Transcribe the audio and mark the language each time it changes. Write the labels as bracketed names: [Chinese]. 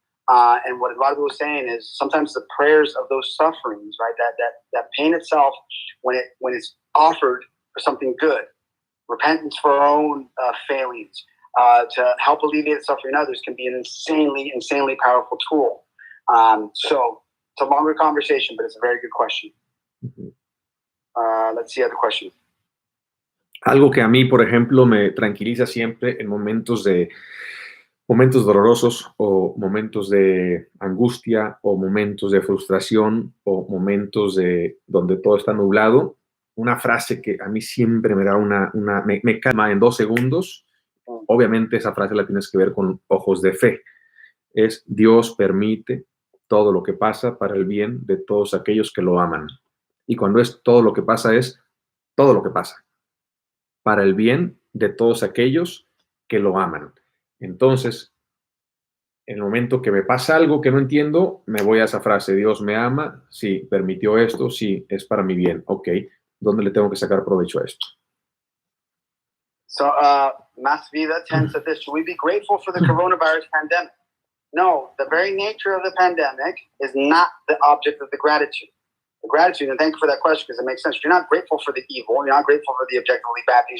[English] And what Eduardo was saying is sometimes the prayers of those sufferings, right, that pain itself, when it's offered for something good, repentance for our own failings, to help alleviate the suffering of others, can be an insanely powerful tool. So it's a longer conversation, but it's a very good question. Let's see other question. [Spanish] Algo que a mí, por ejemplo, me tranquiliza siempre en momentos dolorosos o momentos de angustia o momentos de frustración o momentos donde todo está nublado. Una frase que a mí siempre me da me calma en 2 segundos. Obviamente esa frase la tienes que ver con ojos de fe. Es: Dios permite todo lo que pasa para el bien de todos aquellos que lo aman. Y cuando es todo lo que pasa, es todo lo que pasa para el bien de todos aquellos que lo aman. Entonces, en el momento que me pasa algo que no entiendo, me voy a esa frase: Dios me ama, sí, permitió esto, sí, es para mi bien. Ok, ¿dónde le tengo que sacar provecho a esto? [English] So, Mas Vida 10 said this: should we be grateful for the coronavirus pandemic? No, the very nature of the pandemic is not the object of the gratitude. The gratitude, and thank you for that question, because it makes sense. You're not grateful for the evil. You're not grateful for the objectively bad things.